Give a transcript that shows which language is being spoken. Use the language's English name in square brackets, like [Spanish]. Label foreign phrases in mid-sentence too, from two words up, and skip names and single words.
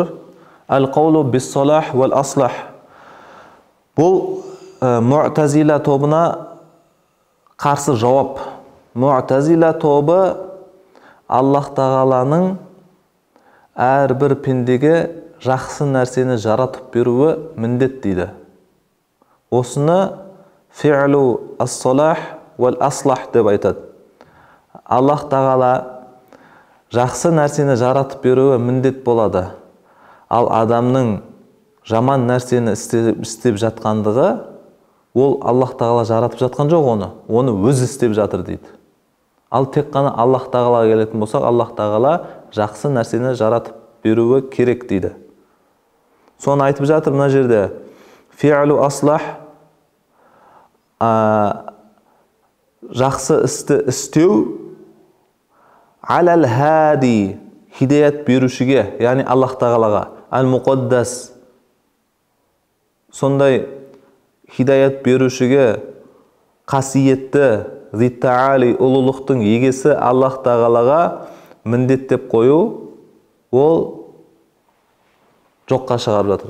[Arabic] القول بالصلاح والأصلح. [Kazakh] Бұл Муътазила тобына қарсы жауап. Муътазила тобы Аллах тағаланың әрбір пендеге жақсы нәрсені жаратып беруі міндет дейді. Осыны [Arabic] فعل الصلاح والأصلح [Kazakh] деп айтады. Аллах тағала жақсы нәрсені жаратып беруі міндет болады. Ал адамның жаман нәрсені істеп жатқандығы, ол Аллах тағала жаратып жатқан жоқ оны өзі істеп жатыр дейді. Ал тек қана Аллах тағалаға келетін болсақ, Аллах тағала жақсы нәрсені жаратып беруі керек дейді. Соны айтып жатыр мына жерде. [Arabic] فعل الأصلح, [Kazakh] жақсы істі істеу, [Arabic] على الهادي, [Kazakh] хидаят берушіге, яғни Аллах тағалаға, ал-муқаддас, сондай хидаят берушіге, қасиетті, [Arabic] ذي التعالي, [Kazakh] ұлылықтың егесі Аллах тағалаға міндеттеп қою, ол жоққа шығарып жатыр.